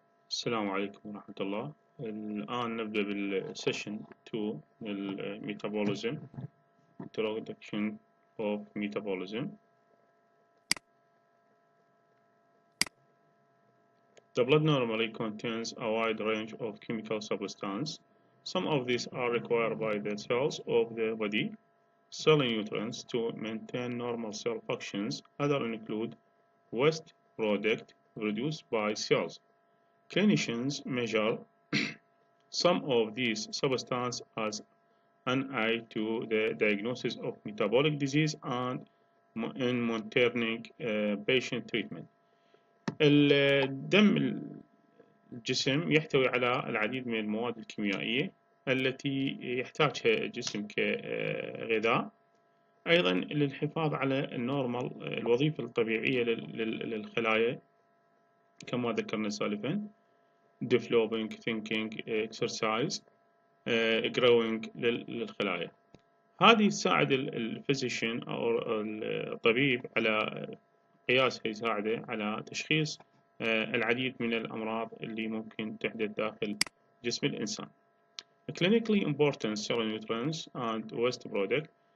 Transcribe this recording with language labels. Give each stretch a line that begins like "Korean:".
Arabic: السلام عليكم ورحمة الله. الآن نبدأ بالسيشن 2 من
English: Metabolism Introduction of Metabolism. The blood normally contains a wide range of chemical substances. Some of these are required by the cells of the body, cell nutrients to maintain normal cell functions. Others include waste product produced by cells. Clinicians measure some of these substances as an eye to the diagnosis of metabolic disease and in monitoring patient treatment.
Arabic: الدم الجسم يحتوي على العديد من المواد الكيميائية التي يحتاجها الجسم كغذاء، أيضا للحفاظ على النورمال الوظيفة الطبيعية للخلايا كما ذكرنا سالفا،
English: developing, thinking, exercise, growing
Arabic: للخلايا. هذه تساعد الفيزيشن أو الطبيب على قياسها، يساعده على تشخيص العديد من الأمراض اللي ممكن تحدث داخل جسم الإنسان.
English: Clinically important cell nutrients and waste product.